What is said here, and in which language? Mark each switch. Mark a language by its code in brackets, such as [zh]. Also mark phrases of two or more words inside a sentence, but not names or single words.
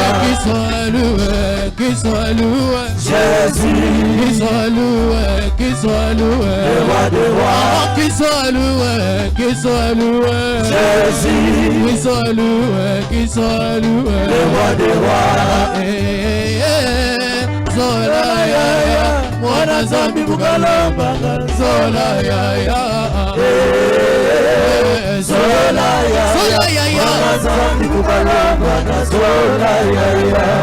[fr] qui soit loué, qui soit loué, Jésus, qui soit loué, qui soit loué, le roi des rois, oh, qui soit loué, qui soit loué, Jésus, qui soit loué, qui soit loué, le roi des rois. [kg] Zola ya ya, mwana zambi bukalamba, zola ya ya, Zola ya ya, mwana zambi bukalamba, zola ya ya,